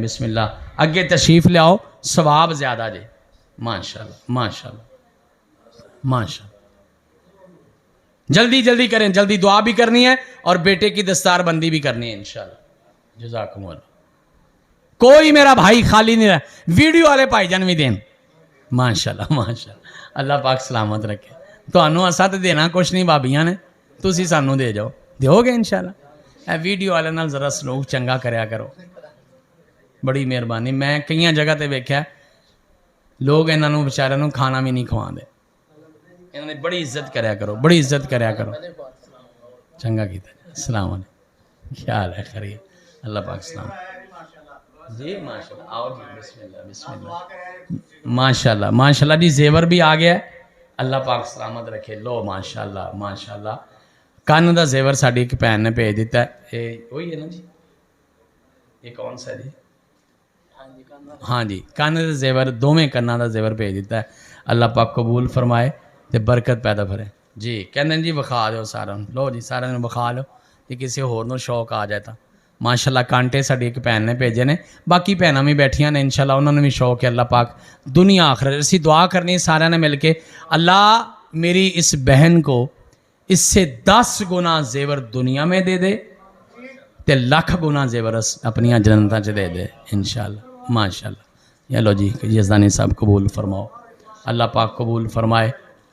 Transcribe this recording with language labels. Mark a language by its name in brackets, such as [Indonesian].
[Punjabi] بسم اللہ اگے تشریف لے آؤ. ثواب زیادہ جے. ماشاءاللہ ماشاءاللہ ماشاءاللہ. جلدی کریں. [Urdu] جلدی دعا بھی کرنی ہے اور بیٹے کی دستار بندی بھی کرنی ہے انشاءاللہ. جزاکم اللہ. کوئی میرا بھائی خالی نہیں رہا. ویڈیو والے بھائی جان بھی دین. ماشاءاللہ ماشاءاللہ. اللہ پاک سلامت رکھے. [Punjabi] تمہوں اسا تے دینا کچھ نہیں بابیاں نے, تسی سانوں دے جاؤ. دیو گے انشاءاللہ. اے ویڈیو والے نال ذرا سلوک چنگا کریا کرو. بڑی مہربانی. میں کئی جگہ تے ویکھیا لوگ انہاں بیچاریاں نوں کھانا بھی نہیں کھواندے. انہاں نے بڑی عزت کریا کرو, بڑی عزت کریا کرو. چنگا کیتا. [Urdu] السلام علیکم. خیال ہے خیریت. اللہ پاک سلام. جی ماشاءاللہ. آؤ جی بسم اللہ بسم اللہ. ماشاءاللہ ماشاءاللہ جی زیور بھی آ گیا ہے. اللہ پاک سلامت رکھے. [Punjabi] لو ماشاءاللہ ماشاءاللہ. کن دا زیور ساڈی ایک بھین نے بھیج دیتا ہے. [Urdu] یہ وہی ہے نا جی, یہ کون سا جی؟ [Punjabi] ہاں جی کن دا زیور, دوویں کناں دا زیور بھیج دیتا ہے. اللہ پاک قبول فرمائے تے برکت پیدا کرے. جی کہندے جی وکھا دیو سارا. لو جی سارے نوں وکھا لو کہ کسی ہور نوں شوق آ جائے تا. ماشاءاللہ کانٹے ساڈی ایک بھین نے بھیجے نے. باقی بھیناں بھی بیٹھیاں نے انشاءاللہ انہوں نے بھی شوق ہے. اللہ پاک دنیا آخرت اسی دعا کرنی سارے نے مل کے. [Urdu] اللہ میری اس بہن کو اس سے 10 گنا زیور دنیا میں دے دے تے 1,00,000 گنا زیور اپنی جنتاں چ دے دے انشاءاللہ ماشاءاللہ. یہ لو جی یزدانی صاحب قبول فرماؤ. اللہ پاک قبول فرمائے.